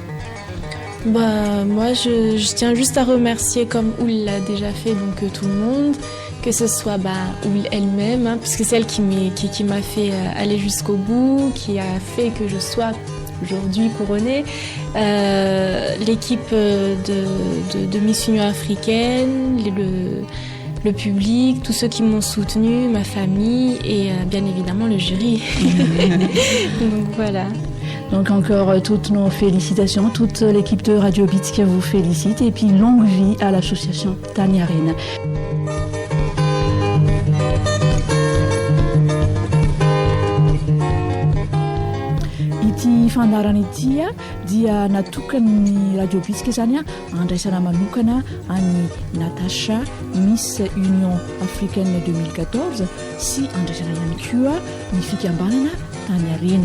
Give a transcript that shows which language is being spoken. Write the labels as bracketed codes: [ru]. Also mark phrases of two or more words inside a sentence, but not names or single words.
[fr] Moi, je tiens juste à remercier, comme Oul l'a déjà fait, donc tout le monde, que ce soit Oul elle-même, hein, parce que c'est elle qui m'a fait aller jusqu'au bout, qui a fait que je sois aujourd'hui couronnée, l'équipe de Miss Union africaine, le public, tous ceux qui m'ont soutenue, ma famille et bien évidemment le jury. Donc voilà. Donc encore toutes nos félicitations, toute l'équipe de Radio Beats qui vous félicite et puis longue vie à l'association Tania Rina. [mg] Ity fandarana ity dia natokany Radio Beats zany andraisana manokana any Natacha Miss Union Africaine 2014 sy andraisana ihany koa ny fikambanana Tania Rina.